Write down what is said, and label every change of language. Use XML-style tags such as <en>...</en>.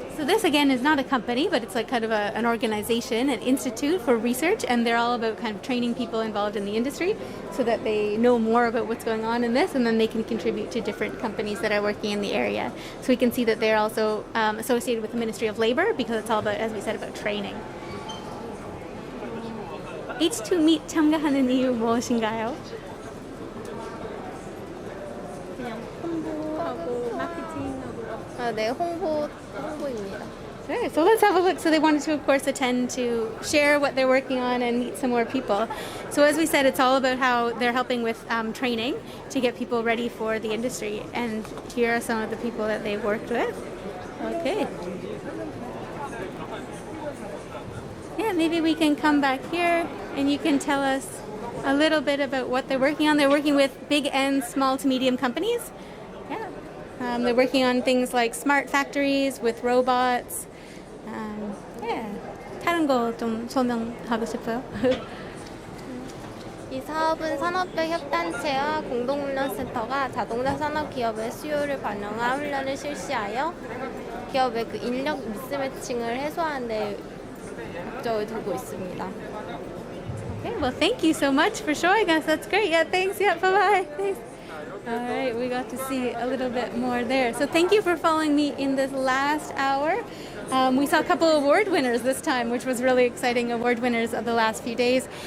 <en>So this again is not a company, but it's like kind of an organization, an institute for research, and they're all about kind of training people involved in the industry so that they know more about what's going on in this, and then they can contribute to different companies that are working in the area. So we can see that they're also associated with the Ministry of Labor because it's all about, as we said, about training.</en> <ko>H2 Meet 참가하는 이유 무엇인가요? 그냥 홍보하고 마케팅하고 네, 홍보입니다.</ko> <en>Sure. So let's have a look. So they wanted to, of course, attend to share what they're working on and meet some more people. So as we said, it's all about how they're helping with training to get people ready for the industry. And here are some of the people that they've worked with. Okay. Yeah, maybe we can come back here and you can tell us a little bit about what they're working on. They're working with big and small to medium companies. Yeah. They're working on things like smart factories with robots. Yeah.</en> <ko>다른 거 좀 설명하고 싶어요. 이 사업은 산업별 협단체와 공동훈련센터가 자동차 산업 기업의 수요를 반영한 훈련을 실시하여 기업의 그 인력 미스매칭을 해소하는 데 목적을 두고 있습니다.</ko> <en>Okay, well, thank you so much for showing us. That's great. Yeah, thanks. Yeah, bye-bye. Thanks. All right, we got to see a little bit more there. So thank you for following me in this last hour. We saw a couple award winners this time, which was really exciting, award winners of the last few days.</en>